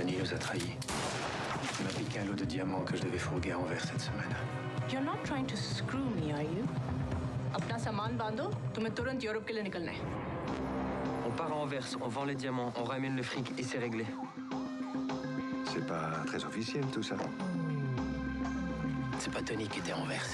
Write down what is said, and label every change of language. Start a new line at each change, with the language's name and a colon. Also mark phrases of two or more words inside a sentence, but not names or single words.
French: nous a trahis. Il m'a piqué un lot de diamants que je devais fourguer à Anvers cette semaine.
English: You're not trying to screw me, are you?
Hindi: अपना सामान बांधो, तुम्हें तुरंत यूरोप के लिए निकलना है.
French: On part à Anvers, on vend les diamants, on ramène le fric et c'est réglé. C'est pas très officiel tout ça. C'est pas Tony qui était à Anvers.